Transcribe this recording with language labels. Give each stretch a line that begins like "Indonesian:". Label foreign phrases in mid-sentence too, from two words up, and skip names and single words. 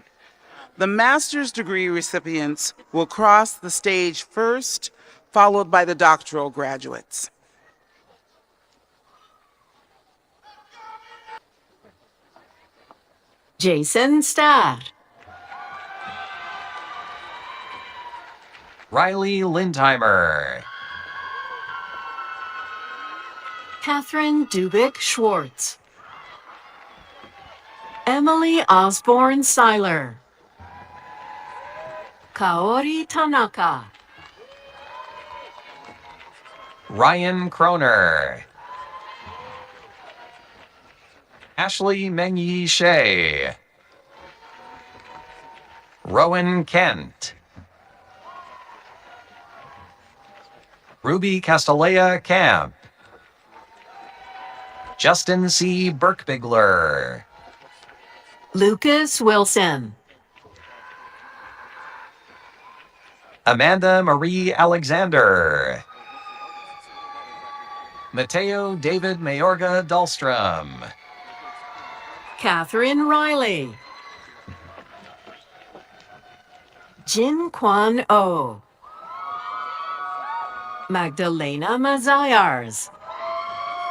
English: The master's degree recipients will cross the stage first, followed by the doctoral graduates. Jason Starr. Riley Lindheimer. Catherine Dubik Schwartz. Emily Osborne Seiler. Kaori Tanaka. Ryan Kroner. Ashley Mengyi Shea. Rowan Kent. Ruby Castellea Camp. Justin C. Birkbigler. Lucas Wilson. Amanda Marie Alexander. Mateo David Mayorga Dahlstrom. Catherine Riley. Jin Kwan Oh. Magdalena Mazayars.